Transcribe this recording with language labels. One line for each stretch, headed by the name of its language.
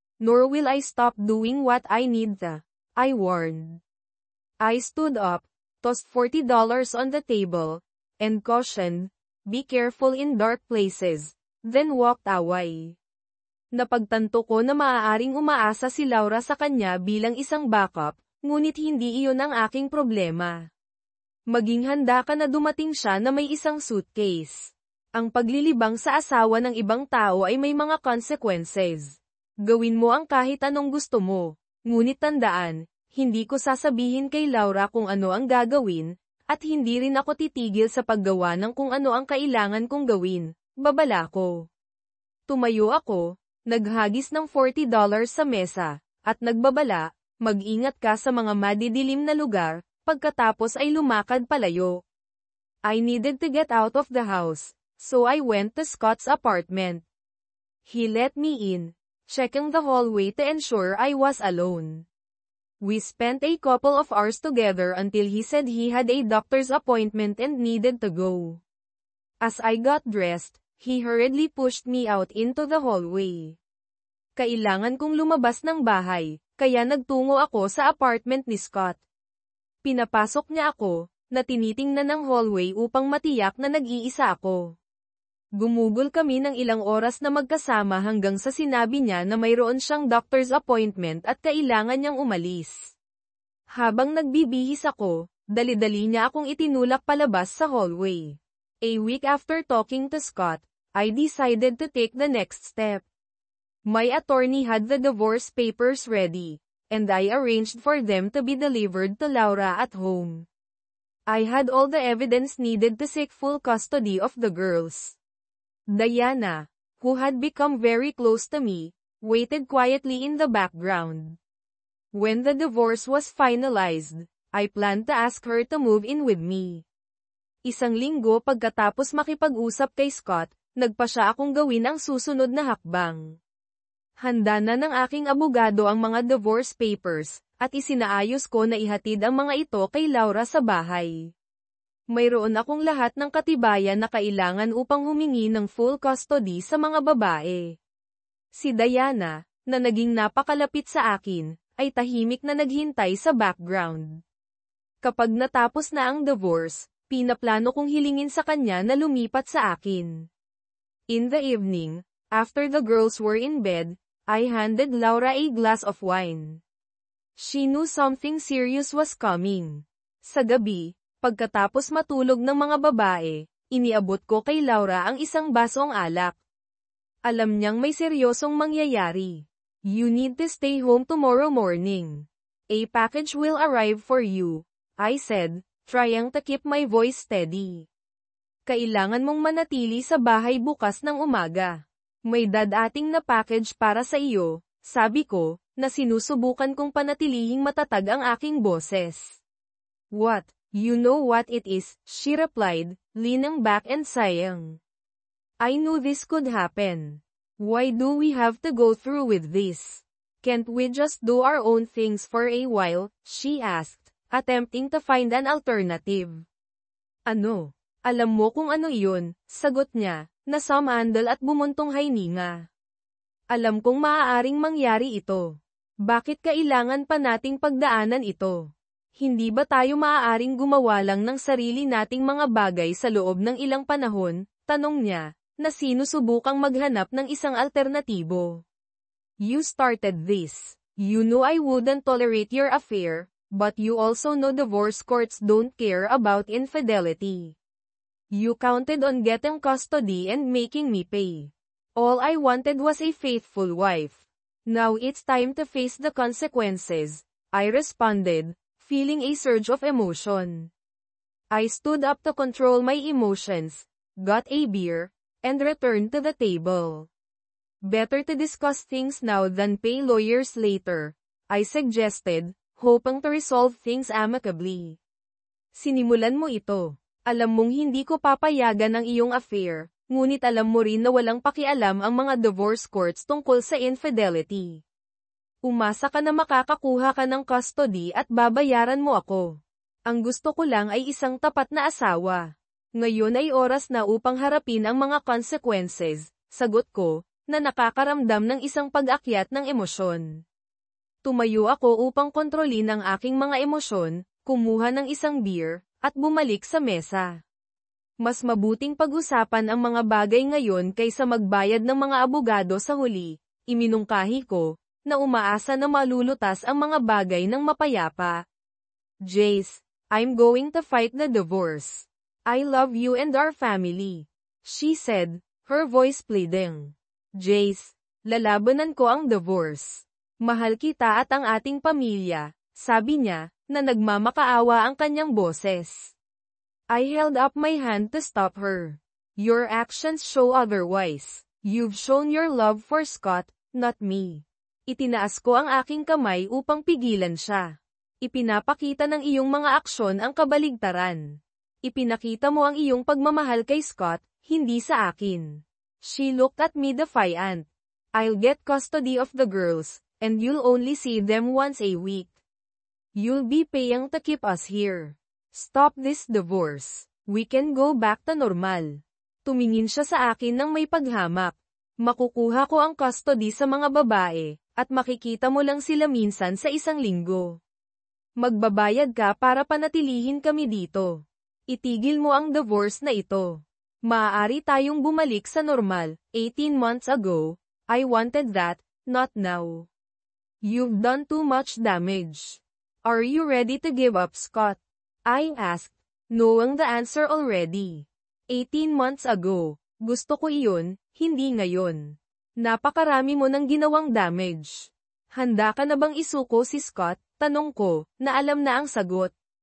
English: Nor will I stop doing what I need to, I warned. I stood up, tossed $40 on the table, and cautioned, be careful in dark places, then walked away.
Filipino: Napagtanto ko na maaaring umaasa si Laura sa kanya bilang isang backup, ngunit hindi iyon ang aking problema. Maging handa ka na dumating siya na may isang suitcase. Ang paglilibang sa asawa ng ibang tao ay may mga consequences. Gawin mo ang kahit anong gusto mo, ngunit tandaan, hindi ko sasabihin kay Laura kung ano ang gagawin, at hindi rin ako titigil sa paggawa ng kung ano ang kailangan kong gawin, babala ko. Tumayo ako, naghagis ng $40 sa mesa, at nagbabala, mag-ingat ka sa mga madidilim na lugar, pagkatapos ay lumakad palayo.
English: I needed to get out of the house, so I went to Scott's apartment. He let me in, checking the hallway to ensure I was alone. We spent a couple of hours together until he said he had a doctor's appointment and needed to go. As I got dressed, he hurriedly pushed me out into the hallway.
Filipino: Kailangan kong lumabas ng bahay, kaya nagtungo ako sa apartment ni Scott. Pinapasok niya ako, na tinitingnan ng hallway upang matiyak na nag-iisa ako. Gumugol kami ng ilang oras na magkasama hanggang sa sinabi niya na mayroon siyang doctor's appointment at kailangan niyang umalis. Habang nagbibihis ako, dali-dali niya akong itinulak palabas sa hallway.
English: A week after talking to Scott, I decided to take the next step. My attorney had the divorce papers ready, and I arranged for them to be delivered to Laura at home. I had all the evidence needed to seek full custody of the girls. Diana, who had become very close to me, waited quietly in the background. When the divorce was finalized, I planned to ask her to move in with me.
Filipino: Isang linggo pagkatapos makipag-usap kay Scott, nagpa siya akong gawin ang susunod na hakbang. Handa na ng aking abogado ang mga divorce papers, at isinaayos ko na ihatid ang mga ito kay Laura sa bahay. Mayroon akong lahat ng katibayan na kailangan upang humingi ng full custody sa mga babae. Si Diana, na naging napakalapit sa akin, ay tahimik na naghintay sa background. Kapag natapos na ang divorce, pinaplano kong hilingin sa kanya na lumipat sa akin.
English: In the evening, after the girls were in bed, I handed Laura a glass of wine. She knew something serious was coming.
Filipino: Sa gabi, pagkatapos matulog ng mga babae, iniabot ko kay Laura ang isang basong alak. Alam niyang may seryosong mangyayari.
English: You need to stay home tomorrow morning. A package will arrive for you, I said, trying to keep my voice steady.
Filipino: Kailangan mong manatili sa bahay bukas ng umaga. May dadating na package para sa iyo, Sabi ko, na sinusubukan kong panatilihing matatag ang aking boses.
English: What? You know what it is, she replied, leaning back and sighing. I knew this could happen. Why do we have to go through with this? Can't we just do our own things for a while, she asked, attempting to find an alternative.
Filipino: Ano? Alam mo kung ano iyon, sagot niya, na sumandal at bumuntong hininga. Alam kong maaaring mangyari ito. Bakit kailangan pa nating pagdaanan ito? Hindi ba tayo maaaring gumawa lang ng sarili nating mga bagay sa loob ng ilang panahon? Tanong niya, na sinusubukang maghanap ng isang alternatibo.
English: You started this. You knew I wouldn't tolerate your affair, but you also know divorce courts don't care about infidelity. You counted on getting custody and making me pay. All I wanted was a faithful wife. Now it's time to face the consequences, I responded, feeling a surge of emotion. I stood up to control my emotions, got a beer, and returned to the table. Better to discuss things now than pay lawyers later, I suggested, hoping to resolve things amicably.
Filipino: Sinimulan mo ito. Alam mong hindi ko papayagan ang iyong affair, ngunit alam mo rin na walang pakialam ang mga divorce courts tungkol sa infidelity. Umasa ka na makakakuha ka ng custody at babayaran mo ako. Ang gusto ko lang ay isang tapat na asawa. Ngayon ay oras na upang harapin ang mga consequences, sagot ko, na nakakaramdam ng isang pag-akyat ng emosyon. Tumayo ako upang kontrolin ang aking mga emosyon, kumuha ng isang beer, at bumalik sa mesa. Mas mabuting pag-usapan ang mga bagay ngayon kaysa magbayad ng mga abogado sa huli, iminungkahi ko, na umaasa na malulutas ang mga bagay ng mapayapa.
English: Jace, I'm going to fight the divorce. I love you and our family. She said, her voice pleading.
Filipino: Jace, lalabanan ko ang divorce. Mahal kita at ang ating pamilya, sabi niya, na nagmamakaawa ang kanyang boses.
English: I held up my hand to stop her. Your actions show otherwise. You've shown your love for Scott, not me.
Filipino: Itinaas ko ang aking kamay upang pigilan siya. Ipinapakita ng iyong mga aksyon ang kabaligtaran. Ipinakita mo ang iyong pagmamahal kay Scott, hindi sa akin.
English: She looked at me defiant. I'll get custody of the girls, and you'll only see them once a week. You'll be paying to keep us here. Stop this divorce. We can go back to normal.
Filipino: Tumingin siya sa akin ng may paghamak. Makukuha ko ang custody sa mga babae, at makikita mo lang sila minsan sa isang linggo. Magbabayad ka para panatilihin kami dito. Itigil mo ang divorce na ito. Maaari tayong bumalik sa normal.
English: 18 months ago, I wanted that, not now. You've done too much damage. Are you ready to give up, Scott? I asked, knowing the answer already. 18 months ago,
Filipino: gusto ko iyon, hindi ngayon. Napakarami mo nang ginawang damage. Handa ka na bang isuko si Scott? Tanong ko, na alam na ang sagot.